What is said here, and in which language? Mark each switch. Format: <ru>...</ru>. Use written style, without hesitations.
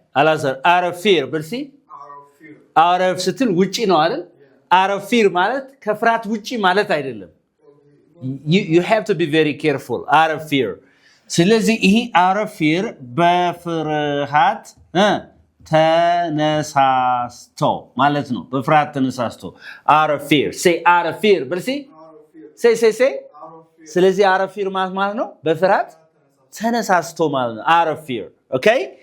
<am>አላዛር out of fear በልሲ out of ስትል ውጪ ነው አይደል?</am> <en>out of fear</en> <am>ማለት ከፍርሃት ውጪ ማለት አይደለም።</am> <en>you have to be very careful out of fear.</en> <am>ስለዚህ ይሄ out of fear በፍርሃት ተነሳስቶ ማለት ነው። በፍርሃት ተነሳስቶ out of fear.</am> <en>say out of fear</en> <am>በልሲ</am> <en>say</en> <am>ስለዚህ</am> <en>out of fear</en> <am>ማለት ነው በፍርሃት ተነሳስቶ ማለት ነው።</am> <en>out of fear. okay?</en>